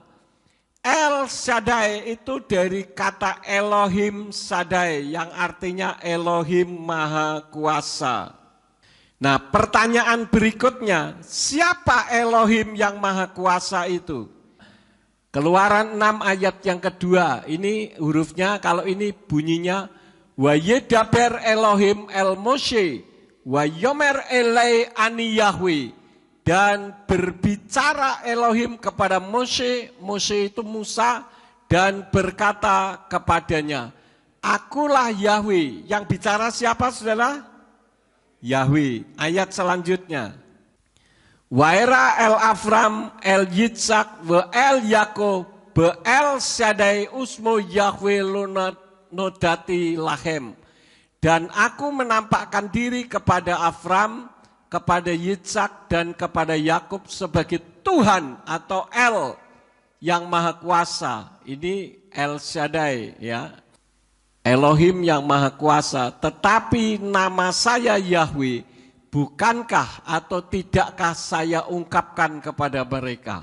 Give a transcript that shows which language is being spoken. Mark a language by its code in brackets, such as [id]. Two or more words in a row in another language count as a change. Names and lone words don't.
[id] El Shaddai itu dari kata Elohim Shaddai yang artinya Elohim Maha Kuasa. Nah, pertanyaan berikutnya, siapa Elohim yang Maha Kuasa itu? Keluaran 6 ayat yang kedua, ini hurufnya, kalau ini bunyinya, [he] ו ידבר אלהים אל משה, ו יאמר אלי אני יהוה, [id] dan berbicara Elohim kepada Moshe, Moshe itu Musa, dan berkata kepadanya, Akulah Yahweh. Yang bicara siapa saudara? Yahweh. Ayat selanjutnya. [he] וארא אל אברם אל יצחק ו אל יעקב ב אל שדי ושמי יהוה נודעתי להם. [id] Dan aku menampakkan diri kepada Afram, kepada Yitzhak dan kepada Yakub sebagai Tuhan atau El yang Maha Kuasa. Ini El Shaddai ya. Elohim yang Maha Kuasa, tetapi nama saya Yahweh, bukankah atau tidakkah saya ungkapkan kepada mereka?